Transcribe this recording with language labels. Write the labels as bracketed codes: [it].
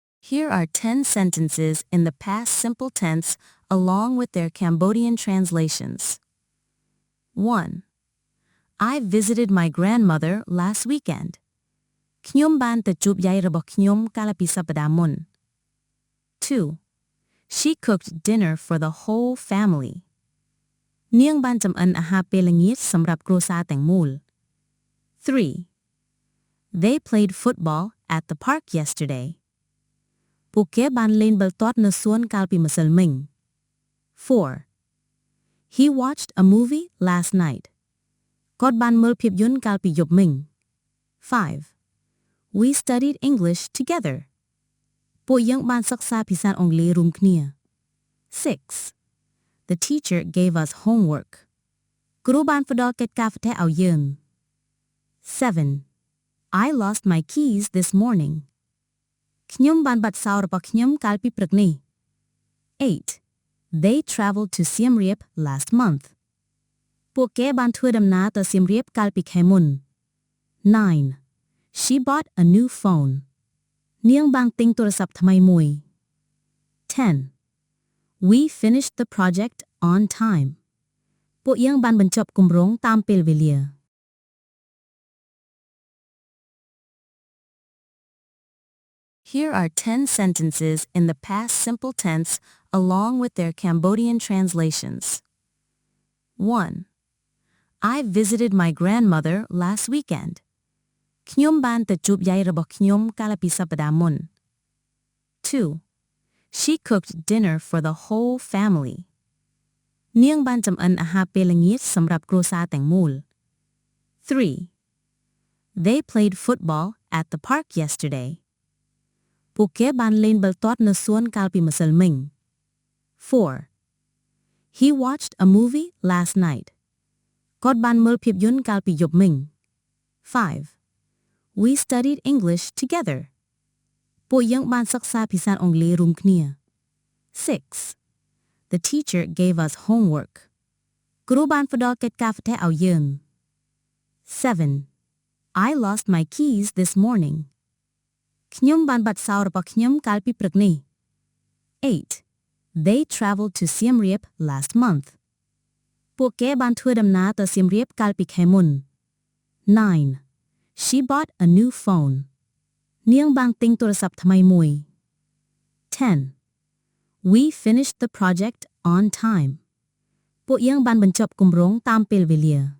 [en] Here are 10 sentences in the past simple tense along with their Cambodian translations. 1. I visited my grandmother last weekend. [km] ខ្ញុំបានទៅជួបយាយរបស់ខ្ញុំកាលពីសប្តាហ៍មុន 2. [en] She cooked dinner for the whole family. [km] នាងបានចម្អិនអាហារពេលល្ងាចសម្រាប់គ្រួសារទាំងមូល 3. [en] They played football at the park yesterday. [km] ពួកគេបានលេងបាល់ទាត់នៅសួនកាលពីម្សិលមិញ 4. [en] He watched a movie last night. [km] គាត់បានមើលភាពយន្តកាលពីយប់មិញ [en] 5. We studied English together. [km] ពួកយើងបានសិក្សាភាសាអង់គ្លេសរួមគ្នា 6. [en] The teacher gave us homework. [km] គ្រូបានផ្ដល់កិច្ចការផ្ទះឲ្យយើង [en] 7. I lost my keys this morning. [km] ខ្ញុំបានបាត់សោរបស់ខ្ញុំកាលពីព្រឹកនេះ [en] 8. They traveled to Siem Reap last month. [km] ពួកគេបានធ្វើដំណើរទៅសៀមរាបកាលពីខែមុន 9. [en] She bought a new phone. [km] នាងបានទិញទូរស័ព្ទថ្មីមួយ [en] 10. We finished the project on time. [km] ពួកយើងបានបញ្ចប់គម្រោងតាមពេលវេលា [en] Here are 10 sentences in the past simple tense along with their Cambodian translations. 1. I visited my grandmother last weekend. [km] ខ្ញុំបានទៅជួបយាយរបស់ខ្ញុំកាលពីសប្តាហ៍មុន 2. [en] She cooked dinner for the whole family. [km] នាងបានចម្អិនអាហារពេលល្ងាចសម្រាប់គ្រួសារទាំងមូល 3. [en] They played football at the park yesterday. [km] ពួកគេបានលេងបាល់ទាត់នៅសួនកាលពីម្សិលមិញ 4. [en] He watched a movie last night. [km] គាត់បានមើលភាពយន្តកាលពីយប់មិញ [en] 5. We studied English together. [km] ពួកយើងបានសិក្សាភាសាអង់គ្លេសរួមគ្នា 6. [en] The teacher gave us homework. [km] គ្រូបានផ្ដល់កិច្ចការផ្ទះឲ្យយើង 7. [en] I lost my keys this morning. [km] ខ្ញុំបានបាត់សោរបស់ខ្ញុំកាលពីព្រឹកនេះ 8. [en] They traveled to Siem Reap last month. [km] ពួកគេបានធ្វើដំណើរទៅសៀមរាបកាលពីខែមុន 9. [en] She bought a new phone. [km] នាងបានទិញទូរស័ព្ទថ្មីមួយ [en] 10. We finished the project on time. [km] ពួកយើងបានបញ្ចប់គម្រោងតាមពេលវេលា